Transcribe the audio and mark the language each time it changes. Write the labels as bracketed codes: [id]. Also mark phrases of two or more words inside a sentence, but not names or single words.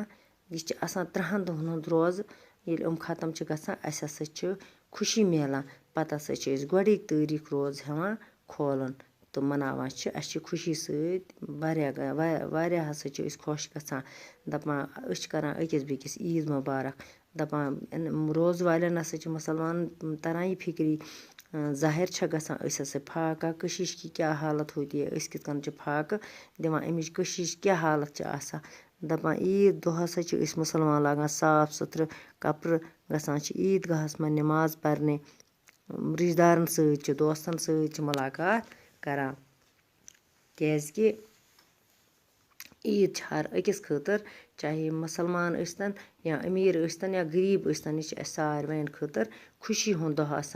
[ks] یہِ چھِ آسان 30 دۄہن ہُنٛد روزٕ، ییٚلہِ یِم ختم چھِ گژھان اَسہِ ہسا چھِ خوشی میلان، پتہٕ ہسا چھِ أسۍ گۄڈٕنِکۍ تٲریٖخ روزٕ ہٮ۪وان کھولُن تہٕ مناوان چھِ، اَسہِ چھِ خوشی سۭتۍ واریاہ ہسا چھِ أسۍ خۄش گژھان، دپان أسۍ چھِ کران أکِس بیٚکِس عیٖد مُبارک۔ دپان روزٕ والٮ۪ن ہسا چھِ مُسلمانن تران یہِ فِکرِ ظٲہِر چھےٚ گژھان أسۍ ہسا [ur] فاقہ کشیش کی کیٛاہ حالت ہوتی ہے، [ks] أسۍ کِتھ کٔنۍ چھِ فاقہٕ دِوان، اَمِچ کشیش کیٛاہ حالت چھِ آسان۔ دپان عیٖد دۄہ ہسا چھِ أسۍ مُسلمان لاگان صاف سُتھرٕ کپرٕ، گژھان چھِ عیٖدگاہس منٛز نماز پرنہِ، رشتہٕ دارن سۭتۍ چھِ دوستن سۭتۍ چھِ ملاقات کران، کیٛازِ کہِ عیٖد چھِ ہر أکِس خٲطرٕ، چاہے مسلمان ٲسۍتن یا أمیٖر ٲسۍتن یا غریٖب ٲسۍتن، یہِ چھِ اَسہِ ساروٕیَن خٲطرٕ خوشی ہُنٛد دۄہ آسان۔